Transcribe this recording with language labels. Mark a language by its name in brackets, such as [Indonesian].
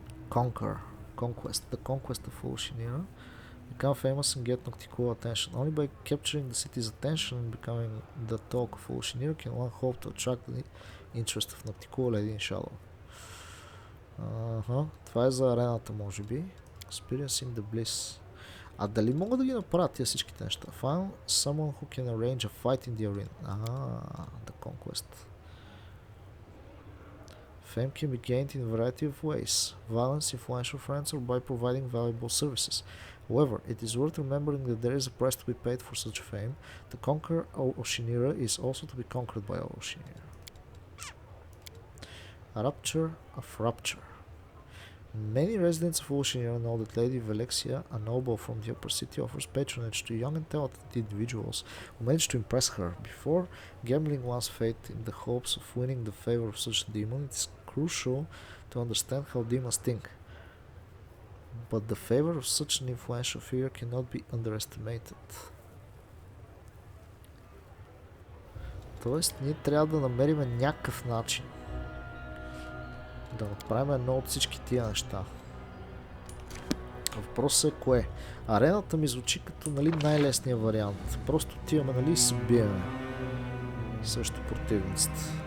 [English] Conquest. The conquest of Roshinira. Become famous and get Nocticool attention. Only by capturing the city's attention and becoming the talk of Roshinira can one hope to attract the interest of Nocticool Lady in Shadow. [Bulgarian] Това е за арената, може би. [English] Experiencing the bliss. [Bulgarian] А дали мога да ги направя тия всичките неща? [English] Find someone who can arrange a fight in the arena. The conquest. Fame can be gained in a variety of ways. Violence, influential friends, or by providing valuable services. However, it is worth remembering that there is a price to be paid for such fame. To conquer Oshinira is also to be conquered by Oshinira. Rapture of Rapture. Many residents of Oshinira know that Lady Velexia, a noble from the upper city, offers patronage to young and talented individuals who manage to impress her. Before gambling one's fate in the hopes of winning the favor of such a demon, it is crucial to understand how demons think. But the favor of such an influential figure cannot be underestimated. [Bulgarian] Тоест, ние трябва да намерим някакъв начин да направим едно от всички тия неща. Въпросът е кое? Арената ми звучи като, нали, най-лесният вариант. Просто отиваме, нали, и се биеме срещу противниците.